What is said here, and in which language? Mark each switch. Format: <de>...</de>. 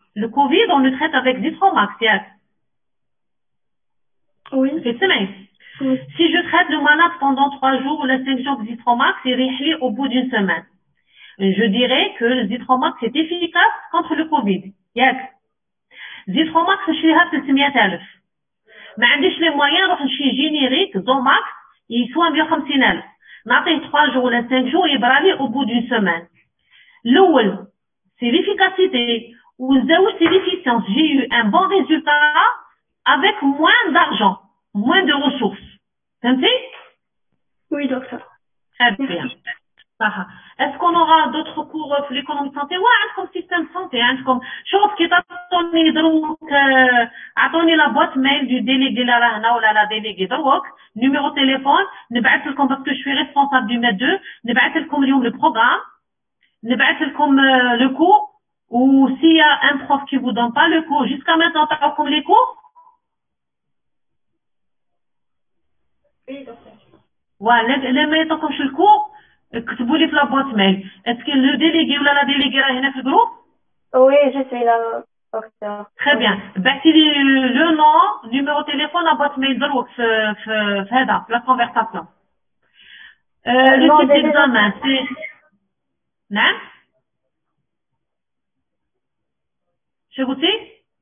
<fr>Le Covid, on le traite avec Zitromax,</fr> <ar>ياك.</ar> <fr>Oui. Oui. Si je traite le malade pendant 3 jours ou les 5 jours de Zitromax, il réfléchit au bout d'une semaine. Je dirais que le Zitromax est efficace contre le Covid.</fr> <ar>ياك. Zitromax, نشريها ب 300,000. ما عنديش les moyens نروح نشري جينيريك Zomax يسوى 150,000.</ar> <fr>نعطيه 3 jours ou 5 jours يبرالي au bout d'une semaine. الأول c'est l'efficacité ou c'est l'efficience. J'ai eu un bon résultat avec moins d'argent, moins de ressources. Comprenez? Oui, docteur. Très bien. Est-ce qu'on aura d'autres cours في l'économie de santé? Ouais, عندكم système de santé,</fr> <ar>عندكم شوف كي تعطوني دروك اعطوني</ar> <fr>لا بوت ميل دو délégué اللي راه هنا ولا لا délégué دروك numéro de téléphone نبعث لكم parce que je suis responsable du MED 2</fr> <ar>نبعث لكم اليوم</ar> <fr>le programme نبعث لكم le cours ou s'il y a un prof qui vous donne pas le cours jusqu'à maintenant تعطوكم les cours. Oui, docteur. Ouais, les ما يعطوكمش le cours</fr> <ar>اكتبوا لي في</ar> <fr>لا بوت ميل. Est-ce que le délégué ولا لا délégué</fr> <ar>راه هنا في الجروب?</ar> <fr>Oui, je suis là, docteur. Très bien.</fr> <ar>بعثي لي</ar> <fr>le nom, numéro de téléphone à boîte mail</fr> <ar>دروك في هذا</ar> <fr>la conversation. Le type d'examen c'est</fr> <ar>نعم شو قلتي؟</ar>